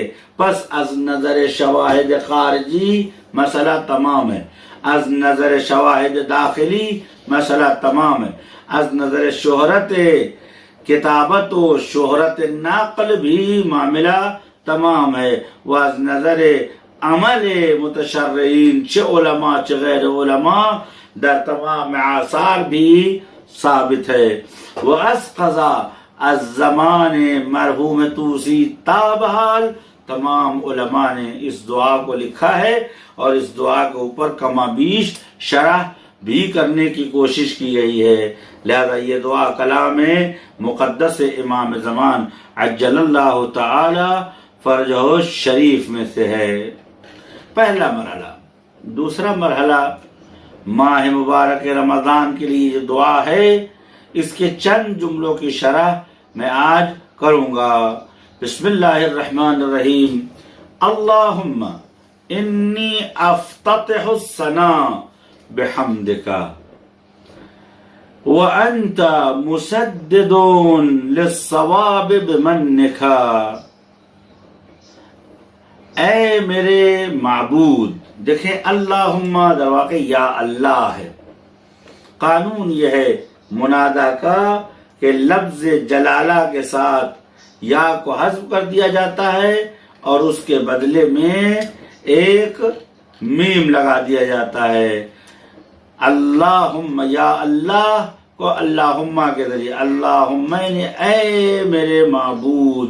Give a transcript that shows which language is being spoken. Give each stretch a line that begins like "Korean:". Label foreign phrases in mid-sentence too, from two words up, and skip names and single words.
Persian: پس از نظر شواہد خارجی
Urdu: مسئلہ تمام ہے،
Persian: از نظر شواہد داخلی
Urdu: مسئلہ تمام ہے،
Persian: از نظر شہرت کتابت و شہرت نقل
Urdu: بھی معاملہ تمام ہے،
Persian: و از نظر عمل متشرعین چه علماء چه غیر علماء در تمام آثار
Urdu: بھی ثابت ہے۔
Persian: و از قضا از زمان مرحوم طوسی تابحال
Urdu: تمام علماء نے اس دعا کو لکھا ہے، اور اس دعا کے اوپر کما بیش شرح بھی کرنے کی کوشش کی گئی ہے۔ لہذا یہ دعا کلام مقدس امام زمان
Arabic: عجل اللہ تعالی فرجہ شریف
Urdu: میں سے ہے۔ پہلا مرحلہ۔ دوسرا مرحلہ ماہ مبارک رمضان کے لیے جو دعا ہے اس کے چند جملوں کی شرح میں آج کروں گا۔
Arabic: بسم اللہ الرحمن الرحیم۔ اللہم انی افتتح الثناء بحمدک وانت مسدد للصواب بمنک۔
Urdu: اے میرے معبود، دیکھیں اللہم
Persian: در واقع
Arabic: یا اللہ
Urdu: ہے۔ قانون یہ ہے منادا کا کہ لفظ جلالہ کے ساتھ یا کو حذف کر دیا جاتا ہے اور اس کے بدلے میں ایک میم لگا دیا جاتا ہے۔ اللہم یا اللہ کو اللہم کے ذریعے، اللہم یعنی اے میرے معبود۔